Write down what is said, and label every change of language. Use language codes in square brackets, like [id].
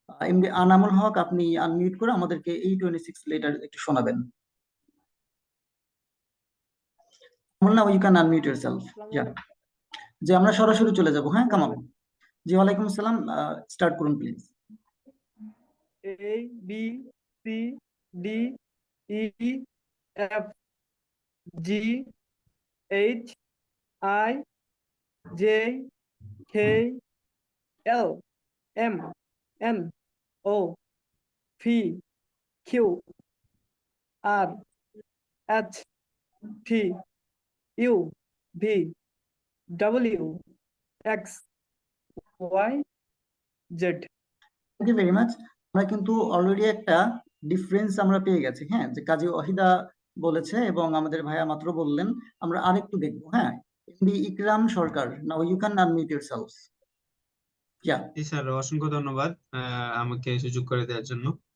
[bn] MD Anamul Haque, আপনি unmute করে আমাদেরকে এই 26 লেটার একটু শোনাবেন। [en] Now you can unmute yourself. [bn] যে আমরা সরাসরি চলে যাব। হ্যাঁ, [en] Come on. [bn] জি, ওয়ালাইকুম আসসালাম, স্টার্ট করুন please. [en] A B C D E F G H I J K L M N O P Q R H T U V W X Y Z. Thank you very much. [bn] আমরা কিন্তু already একটা difference আমরা পেয়ে গেছি, হ্যাঁ, যে কাজী ওয়াহিদা বলেছে এবং আমাদের ভাইয়া মাত্র বললেন। আমরা আরেকটু দেখবো। [en] হ্যাঁ, MD Ikram Sarkar, now you can unmute yourself. Yeah, [bn] G sir, অসংখ্য ধন্যবাদ আমাকে সুযোগ করে দেওয়ার জন্য।